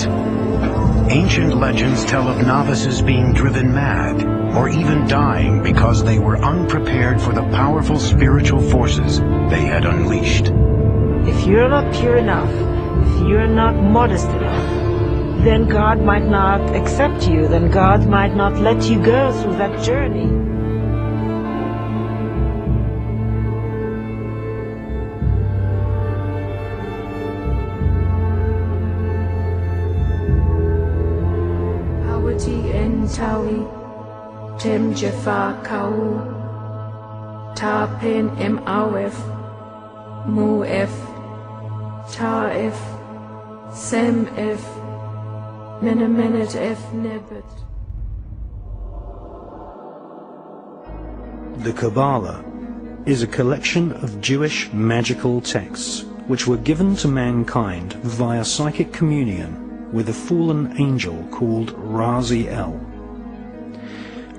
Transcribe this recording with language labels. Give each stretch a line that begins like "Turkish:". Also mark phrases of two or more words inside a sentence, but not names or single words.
English: Ancient legends tell of novices being driven mad, or even dying because they were unprepared for the powerful spiritual forces they had unleashed. If you're not pure enough, if you're not modest enough, then God might not accept you, then God might not let you go through that journey.
Ancient Egyptian: Awati en tawi, tem jefa kau, ta pen em awef, mu ef, ta ef, sem ef, menemenet ef nebet.
English: The Kabbalah is a collection of Jewish magical texts which were given to mankind via psychic communion with a fallen angel called Raziel.